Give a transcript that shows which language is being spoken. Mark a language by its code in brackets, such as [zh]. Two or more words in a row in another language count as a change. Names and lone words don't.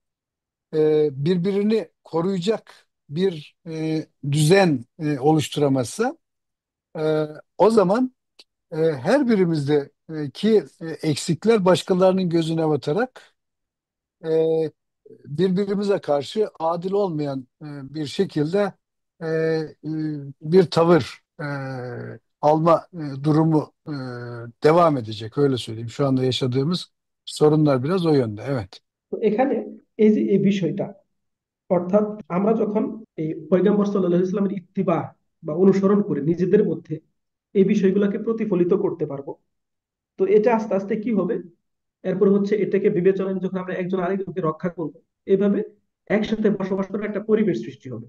[tr] birbirini koruyacak bir düzen oluşturamazsa o zaman her birimizde ki eksikler başkalarının gözüne batarak e, birbirimize karşı adil olmayan bir şekilde bir tavır alma durumu devam edecek. Öyle söyleyeyim. Şu anda yaşadığımız sorunlar biraz o yönde. Evet. [bn] তো এখানে এই যে এই বিষয়টা, অর্থাৎ আমরা যখন এই পয়গম্বর [ar] صلى الله عليه وسلم [bn] ইত্তিবা বা অনুসরণ করে নিজেদের মধ্যে এই বিষয়গুলোকে প্রতিফলিত করতে পারবো, তো এটা আস্তে আস্তে কি হবে, এরপর হচ্ছে এটাকে বিবেচনায় নিয়ে যখন আমরা একজন আরেকজনকে রক্ষা করবো, এভাবে একসাথে বসবাস করার একটা পরিবেশ সৃষ্টি হবে।